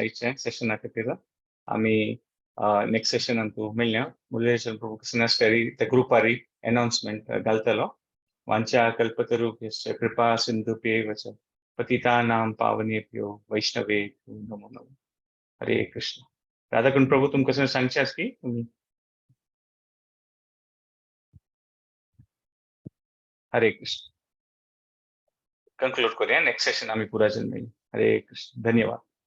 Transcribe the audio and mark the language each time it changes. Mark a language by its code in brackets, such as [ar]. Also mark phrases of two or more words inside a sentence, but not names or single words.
[kok] आयचे सेशना खातीर आमी [en] next sessionan [kok] तूं मेळया मुरलीधर प्रभू कृष्णास्टरी त्या ग्रुपारी अनाउन्समेंट घालतलो [sa] वांचा कल्पतरुभ्यश्च कृपा सिन्धुभ्यैव च पतितानां पावनेभ्यो वैष्णवेभ्यो नमो नमः [kok] हरे कृष्ण राधाकुंड प्रभू तुमकां कसं सांगचे आस की हरे कृष्ण कंक्लूड करूया [en] next session [kok] आम्ही पुराजन मेळया हरे कृष्ण धन्यवाद